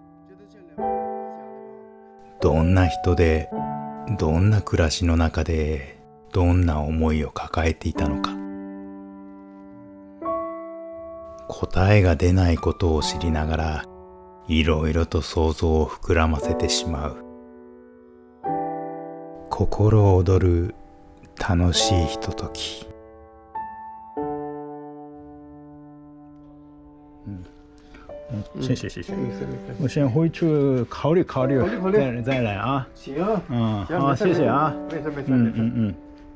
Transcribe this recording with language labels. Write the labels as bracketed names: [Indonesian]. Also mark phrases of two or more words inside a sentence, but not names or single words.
[Japanese] どんな人でどんな暮らしの中でどんな思いを抱えていたのか、答えが出ないことを知りながらいろいろと想像を膨らませてしまう。心躍る楽しいひととき。 [Chinese] 谢谢。我先回去考虑，再来啊。行，好，谢谢啊。没事。